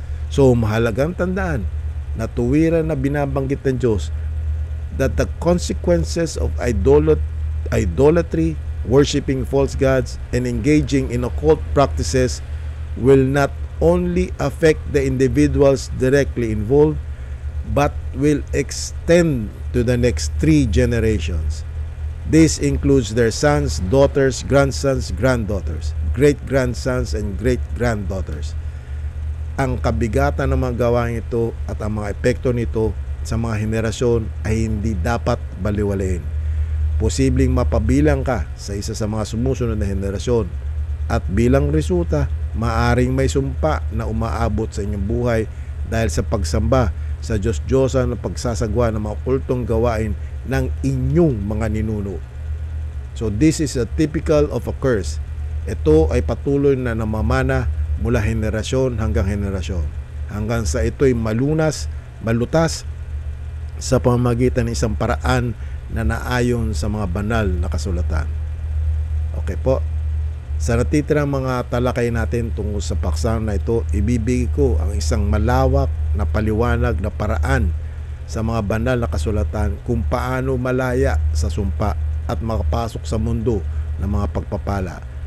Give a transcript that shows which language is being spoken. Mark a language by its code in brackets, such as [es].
[tl] So mahalagang tandaan na tuwiran na binabanggit ng Diyos [en] that the consequences of idolatry, worshiping false gods, and engaging in occult practices will not only affect the individuals directly involved, but will extend to the next 3 generations. This includes their sons, daughters, grandsons, granddaughters, great-grandsons, and great-granddaughters. [tl] Ang kabigatan ng mga gawain ito at ang mga epekto nito sa mga henerasyon ay hindi dapat baliwalain. Posibleng mapabilang ka sa isa sa mga sumusunod na henerasyon at bilang resulta, maaring may sumpa na umaabot sa inyong buhay dahil sa pagsamba sa Diyos-Diyosan ng pagsasagwa ng mga okultong gawain ng inyong mga ninuno. [en] So this is a typical of a curse. [tl] Ito ay patuloy na namamana mula henerasyon hanggang henerasyon, hanggang sa ito'y malutas sa pamamagitan ng isang paraan na naayon sa mga banal na kasulatan. Okay po. Sa natitirang mga talakay natin tungkol sa paksa na ito, ibibigay ko ang isang malawak na paliwanag na paraan sa mga banal na kasulatan kung paano malaya sa sumpa at makapasok sa mundo ng mga pagpapala.